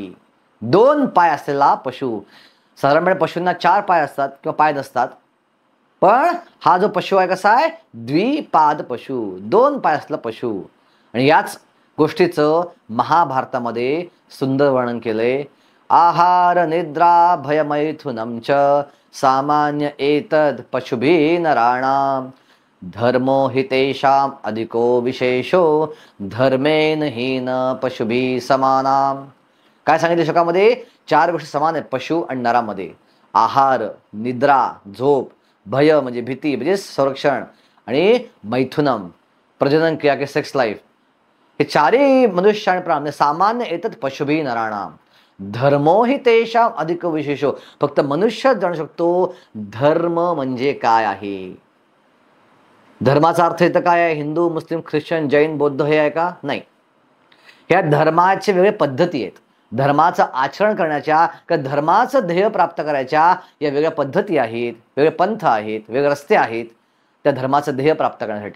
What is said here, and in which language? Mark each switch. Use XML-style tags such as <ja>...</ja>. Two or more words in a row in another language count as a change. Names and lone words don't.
<mr>2 पाय असलेला पशु. साधारणपणे पशूंना 4 पाय असतात किंवा पाय नसतात, पण हा जो पशु आहे कसा आहे? द्विपाद पशु, 2 पाय असलेला पशु. आणि याच गोष्टीचं महाभारतामध्ये सुंदर वर्णन केलंय.</mr> <sa>आहार निद्रा भयमैथुनं च सामान्य एतद पशुभिः नराणाम धर्मो हि तेषां अधिको विशेषो धर्मेन हीन पशुभिः समानाम.</sa> <mr>काय सांगितलं श्लोकामध्ये? 4 गोष्टी समान आहेत पशु आणि नरामध्ये. आहार, निद्रा, झोप, भय म्हणजे भीती म्हणजे संरक्षण, आणि मैथुनम प्रजनन क्रिया के</mr> <en>sex life.</en> <mr>हे 4ही मनुष्य आणि प्राणी सामान्य येतात</mr> <sa>पशुभिः नराणाम. धर्मो हि तेषां अधिक विशेषो.</sa> <mr>फक्त मनुष्यच जाणू शकतो धर्म म्हणजे काय आहे. धर्माचा अर्थ इथं काय आहे? हिंदू, मुस्लिम, ख्रिश्चन, जैन, बौद्ध हे आहे का? नाही. ह्या धर्माचे वेगळे पद्धती आहेत. धर्माचं आचरण करण्याच्या किंवा धर्माचं ध्येय प्राप्त करायच्या या वेगळ्या पद्धती आहेत, वेगळे पंथ आहेत, वेगळे रस्ते आहेत त्या धर्माचं ध्येय प्राप्त करण्यासाठी.</mr>